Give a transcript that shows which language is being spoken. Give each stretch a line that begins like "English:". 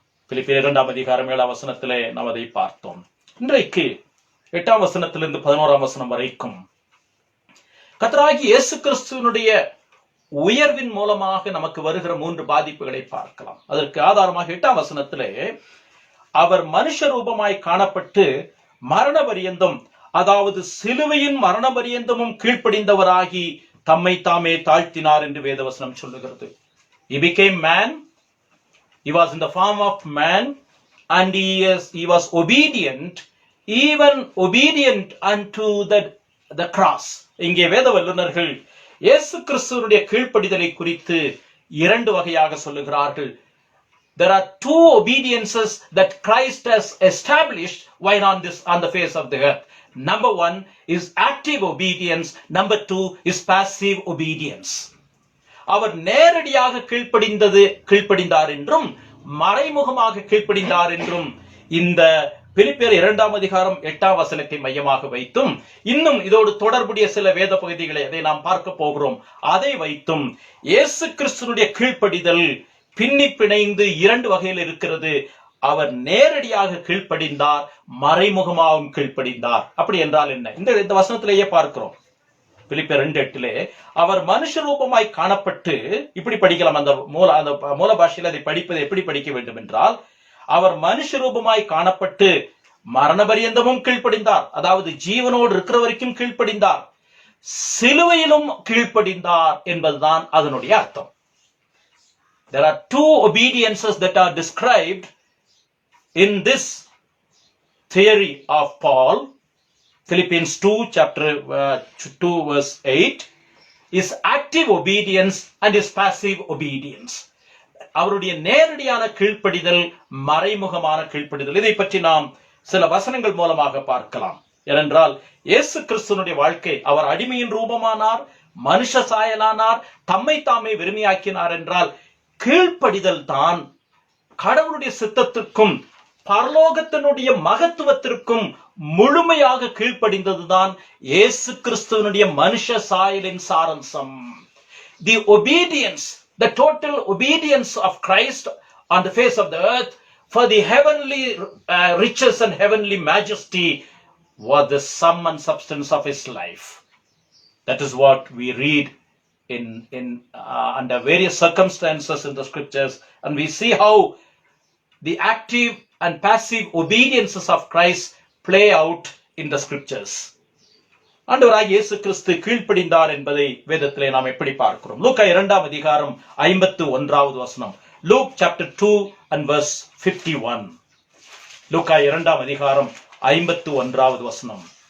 Tamil: பிலிப்பியர் 2ஆம் அதிகாரம் 7ஆம் வசனத்திலே நாம் அதை பார்த்தோம். இன்றைக்கு 8ஆம் வசனத்திலிருந்து 11ஆம் வசனம் வரைக்கும் கர்த்தராகிய இயேசு கிறிஸ்துவினுடைய உயர்வின் மூலமாக நமக்கு வருகிற 3 பாதிப்புகளை பார்க்கலாம். அதற்கு ஆதாரமாக 8ஆம் வசனத்திலே அவர் மனுஷ ரூபமாய் காணப்பட்டு மரண பரியந்தம், அதாவது சிலுவையின் மரண பரியந்தமும் கீழ்ப்படிந்தவராகி தம்மை தாமே தாழ்த்தினார் என்று வேதவசனம் சொல்லுகிறது.
English: He became man, he was in the form of man, and he was obedient, even obedient unto the cross.
Tamil: இங்கே வேத வல்லுநர்கள் இயேசு கிறிஸ்துவினுடைய கீழ்ப்படிதலை குறித்து 2 வகையாக சொல்லுகிறார்கள்.
English: There are 2 obediences that Christ has established while on the face of the earth. Number 1 is active obedience, number 2 is passive obedience.
Tamil: அவர் நேரடியாக கீழ்ப்படிந்தார் என்றும் மறைமுகமாக கீழ்ப்படிந்தார் என்றும் இந்த பிலிப்பியர் 2ஆம் அதிகாரம் 8ஆம் வசனத்தை மையமாக வைத்தும், இன்னும் இதோடு தொடர்புடைய சில வேத பகுதிகளை அதை நாம் பார்க்க போகிறோம், அதை வைத்தும் இயேசு கிறிஸ்துவினுடைய கீழ்ப்படிதல் பின்னி பிணைந்து 2 வகையில் இருக்கிறது. அவர் நேரடியாக கீழ்ப்படிந்தார், மறைமுகமாகவும் கீழ்ப்படிந்தார். அப்படி என்றால் என்ன? இந்த வசனத்திலேயே பார்க்கிறோம். பிலிப்பியர் 2:8 அவர் மனுஷ ரூபமாய் காணப்பட்டு, இப்படி படிக்கலாம். அந்த மூல பாஷையில் அதை படிப்பது எப்படி படிக்க வேண்டும் என்றால், அவர் மனுஷ ரூபமாய் காணப்பட்டு மரண பரியந்தமும் கீழ்ப்படிந்தார், அதாவது ஜீவனோடு இருக்கிற வரைக்கும் கீழ்ப்படிந்தார், சிலுவையிலும் கீழ்ப்படிந்தார் என்பதுதான் அதனுடைய அர்த்தம்.
English: There are 2 obediences that are described in this theory of Paul. Philippians 2 chapter 2 verse 8 is active obedience and is passive obedience.
Tamil: அவருடைய நேரடியான கீழ்ப்படிதல், மறைமுகமான கீழ்ப்படிதல். இதை பற்றி நாம் சில வசனங்கள் மூலமாக பார்க்கலாம். ஏனென்றால் இயேசு கிறிஸ்துவனுடைய வாழ்க்கை, அவர் அடிமையின் ரூபமானார், மனுஷ சாயலானார், தம்மை தாமே வெறுமையாக்கினார் என்றால் கீழ்ப்படிதல் தான் கடவுளுடைய சித்தத்திற்கும் பரலோகத்தினுடைய மகத்துவத்திற்கும் முழுமையாக கீழ்ப்படிந்ததுதான் இயேசு கிறிஸ்துவனுடைய மனுஷ சாயலின் சாரம்சம்.
English: The obedience, the total obedience of Christ on the face of the earth for the heavenly riches and heavenly majesty was the sum and substance of his life. That is what we read in under various circumstances in the scriptures, and we see how the active and passive obediences of Christ play out in the scriptures.
Tamil: ஆண்டவராகிய இயேசு கிறிஸ்து கீழ்ப்படிந்தார் என்பதை வேதத்திலே நாம் எப்படி பார்க்கிறோம்? லூக்கா 2ஆம் அதிகாரம் 51வது வசனம்.
English: Luke chapter 2 and verse 51.
Tamil: லூக்கா 2ஆம் அதிகாரம் 51வது வசனம்.